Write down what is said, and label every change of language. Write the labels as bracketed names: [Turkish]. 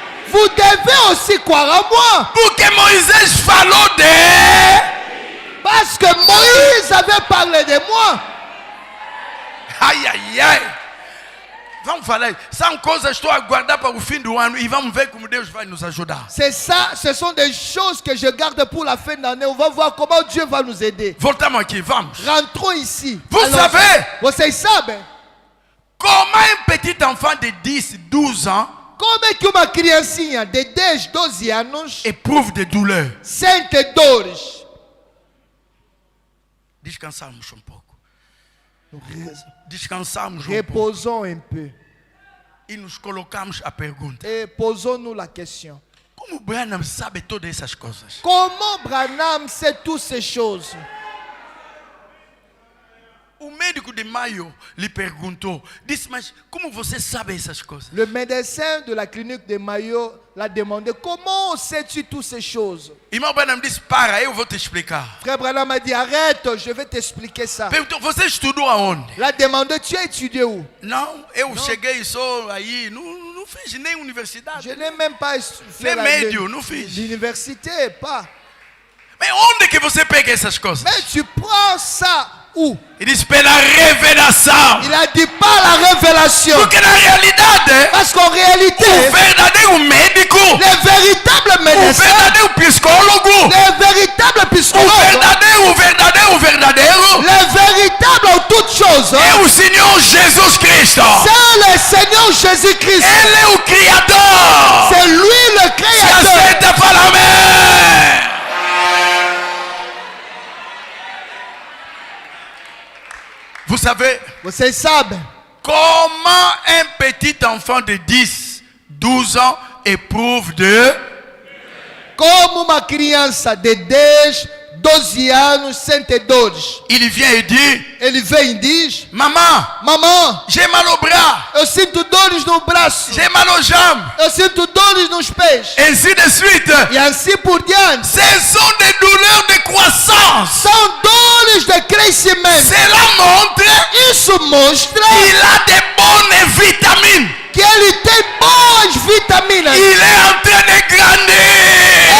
[French] vous devez aussi croire en moi. [Portuguese] porque Moisés falou de. [French] Parce que Moïse avait parlé de moi. Ai, ai, ai. [Portuguese] Vamos falar, são coisas que estou a guardar para o fim do ano e vamos ver como Deus vai nos ajudar. [French] C'est ça, ce sont des choses que je garde pour la fin d'année. On va voir comment Dieu va nous aider. [Portuguese] Voltamos aqui, vamos. [French] Rentrons ici. Vous savez, [Portuguese] Vocês sabem [French] comment un petit enfant de 10, 12 ans [Portuguese] como é que uma criancinha de 10, 12 anos [French] éprouve de douleur? [Portuguese] sente dores? Descansarmos um pouco. Descansarmos um pouco. [French] Reposons un peu [Portuguese] E nos colocamos a pergunta: [French] et posons-nous la question. [Portuguese] como Branham sabe todas essas coisas? [French] Comment Branham sait toutes ces choses? [Portuguese] O médico de Maio lhe perguntou, disse: mas como você sabe essas coisas? [French] Le médecin de la clinique de Mayo l'a demandé, comment sais-tu toutes ces choses? [Portuguese] Irmão Branham disse: para, eu vou te explicar. [French] Frère Branham a dit, arrête, je vais t'expliquer ça. [Portuguese] Perguntou: você estudou aonde? [French] Il a demandé, tu as étudié où? [Portuguese] Não, eu cheguei só aí, não fiz nem universidade. [French] Je n'ai même pas [Portuguese] Nem [French] fait [Portuguese] médio, não fiz. [French] l'université, pas. [Portuguese] Mas onde que você pega essas coisas? [French] Mais tu prends ça où? [Portuguese] Ele disse: pela revelação. [French] Il a dit pas la révélation. [Portuguese] Porque na realidade, [French] Parce qu'en réalité, [Portuguese] o verdadeiro médico, [French] les véritables [Portuguese] o [French] médecins, [Portuguese] verdadeiro psicólogo, [French] les véritables [Portuguese] o [French] psychologues, [Portuguese] verdadeiro, [French] les véritables en toutes choses, [Portuguese] é o Senhor Jesus Cristo. [French] c'est le Seigneur Jésus-Christ. [Portuguese] Ele é o Criador. [French] C'est lui le [Portuguese] Se [French] Créateur. [Portuguese] aceita, fala amém. [French] Vous savez [Portuguese] Vocês sabem [French] comment un petit enfant de 10, 12 ans éprouve de... [Portuguese] como uma criança de 10, 12 anos sente dores. [French] Il vient et dit: [Portuguese] Ele vem e diz, [French] maman, [Portuguese] mamãe, [French] j'ai mal au bras, [Portuguese] eu sinto dores no braço, [French] j'ai mal aux jambes, [Portuguese] eu sinto dores nos pés. [French] ainsi de suite. [Portuguese] E assim por diante. [French] Ce sont des douleurs de croissance. [Portuguese] São dores de crescimento. [French] Cela montre [Portuguese] Isso mostra [French] qu'il a de bonnes vitamines. [Portuguese] que ele tem boas vitaminas. [French] Il est en train de grandir.